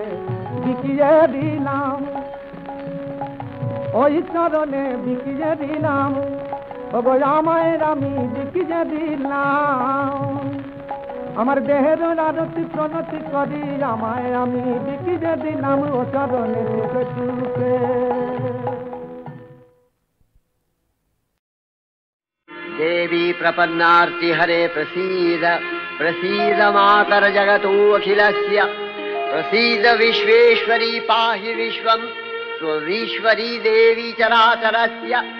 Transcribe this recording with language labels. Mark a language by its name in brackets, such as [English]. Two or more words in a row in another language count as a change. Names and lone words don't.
[Bangla] বিকিয়ে দিলাম ওই চরণে বিকিয়ে দিলাম, ওগো আমায় আমি বিকিয়ে দিলাম, আমার দেহের আরতি প্রণতি করি আমায় আমি বিকিয়ে দিলাম ও চরণে চুপে চুপে। [Sanskrit] देवी प्रपन्नार्ति हरे प्रसीद, प्रसीद मातर जगतो अखिलस्य, प्रसीद विश्वेश्वरी पाहि विश्वं स्वविश्वरी देवी चराचरस्य।